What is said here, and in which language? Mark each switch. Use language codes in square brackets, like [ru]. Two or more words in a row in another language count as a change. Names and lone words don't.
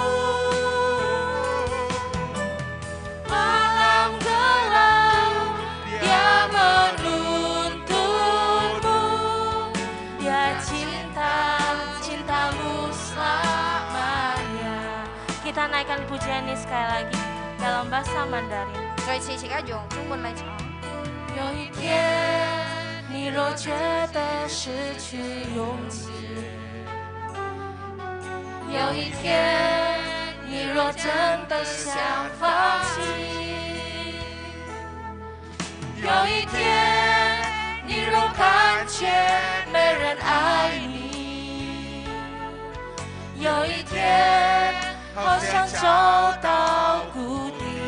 [id] Malam gelap dia menuntunmu. Dia cintamu selamanya. Kita naikkan pujian ini sekali lagi dalam bahasa Mandarin. [zh] 再一起用中文来唱。有一天，你若觉得失去勇气，有一天，你若真的想放弃，有一天，你若感觉没人爱你，有一天，好像走到谷底。